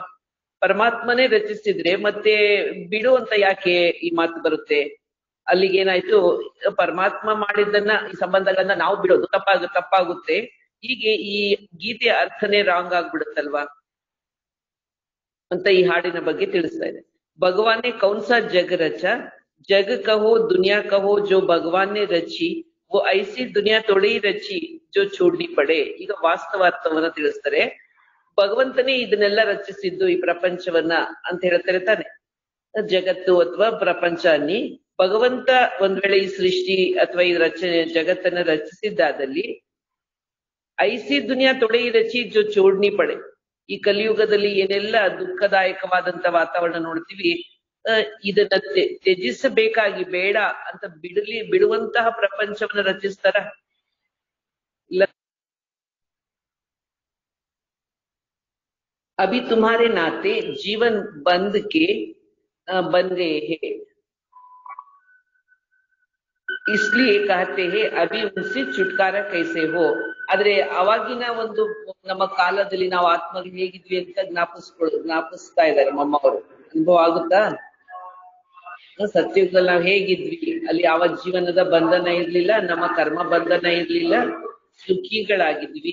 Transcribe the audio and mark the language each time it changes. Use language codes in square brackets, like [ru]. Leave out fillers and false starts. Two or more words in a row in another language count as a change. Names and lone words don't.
[kn] ಪರಮಾತ್ಮನೇ ರಚಿಸಿದ್ರೆ ಮತ್ತೆ ಬಿಡು ಅಂತ ಯಾಕೆ ಈ ಮಾತು ಬರುತ್ತೆ? ಅಲ್ಲಿಗೇನಾಯ್ತು, ಪರಮಾತ್ಮ ಮಾಡಿದ್ದನ್ನ ಈ ಸಂಬಂಧಗಳನ್ನ ನಾವು ಬಿಡೋದು ತಪ್ಪಾಗುತ್ತೆ. ಹೀಗೆ ಈ ಗೀತೆಯ ಅರ್ಥನೇ ರಾಂಗ್ ಆಗ್ಬಿಡುತ್ತಲ್ವಾ ಅಂತ ಈ ಹಾಡಿನ ಬಗ್ಗೆ ತಿಳಿಸ್ತಾ ಇದೆ. [hi] भगवान ने कौनसा जग रचा, जग कहो दुनिया कहो जो भगवान ने रची वो ऐसी दुनिया थोड़ी रची जो छोड़नी पड़े. [kn] ಈಗ ವಾಸ್ತವಾರ್ಥವನ್ನ ತಿಳಿಸ್ತಾರೆ. ಭಗವಂತನೇ ಇದನ್ನೆಲ್ಲ ರಚಿಸಿದ್ದು ಈ ಪ್ರಪಂಚವನ್ನ ಅಂತ ಹೇಳ್ತಾರೆ ತಾನೆ. ಜಗತ್ತು ಅಥವಾ ಪ್ರಪಂಚ ಅನ್ನಿ ಭಗವಂತ ಒಂದ್ ವೇಳೆ ಈ ಸೃಷ್ಟಿ ಅಥವಾ ಈ ಜಗತ್ತನ್ನ ರಚಿಸಿದ್ದಾದಲ್ಲಿ [hi] ऐसी दुनिया थोड़ी रची जो छोड़नी पड़े. [kn] ಈ ಕಲಿಯುಗದಲ್ಲಿ ಏನೆಲ್ಲ ದುಃಖದಾಯಕವಾದಂತ ವಾತಾವರಣ ನೋಡ್ತೀವಿ, ಇದನ್ನ ತ್ಯಜಿಸಬೇಕಾಗಿ ಬೇಡ ಅಂತ ಬಿಡುವಂತಹ ಪ್ರಪಂಚವನ್ನ ರಚಿಸ್ತಾರ ಇಲ್ಲ. [hi] अभी तुम्हारे नाते जीवन बंद के बन गए हैं, इसलिए कहते हैं अभी उनसे छुटकारा कैसे हो. [kn] ಆದ್ರೆ ಅವಾಗಿನ ಒಂದು ನಮ್ಮ ಕಾಲದಲ್ಲಿ ನಾವು ಆತ್ಮಗೆ ಹೇಗಿದ್ವಿ ಅಂತ ಜ್ಞಾಪಿಸ್ತಾ ಇದ್ದಾರೆ ಮಮ್ಮವರು. ಅನುಭವ ಆಗುತ್ತಾ? ಸತ್ಯುಗದಲ್ಲಿ ನಾವು ಹೇಗಿದ್ವಿ, ಅಲ್ಲಿ ಯಾವ ಜೀವನದ ಬಂಧನ ಇರ್ಲಿಲ್ಲ, ನಮ್ಮ ಕರ್ಮ ಬಂಧನ ಇರ್ಲಿಲ್ಲ, ಸುಖಿಗಳಾಗಿದ್ವಿ.